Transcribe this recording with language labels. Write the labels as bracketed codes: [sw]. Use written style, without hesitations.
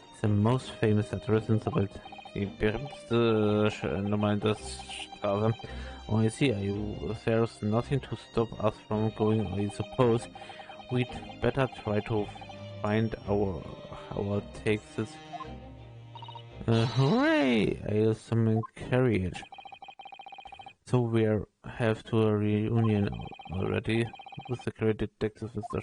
[en] The most famous address in the world. [de] Die berühmteste Nummer in der Straße. [en] Oh, I see. There's nothing to stop us from going, I suppose. We'd better try to find our takes this. Hooray! I summon carriage. So we have to a reunion already with the great detective Mr.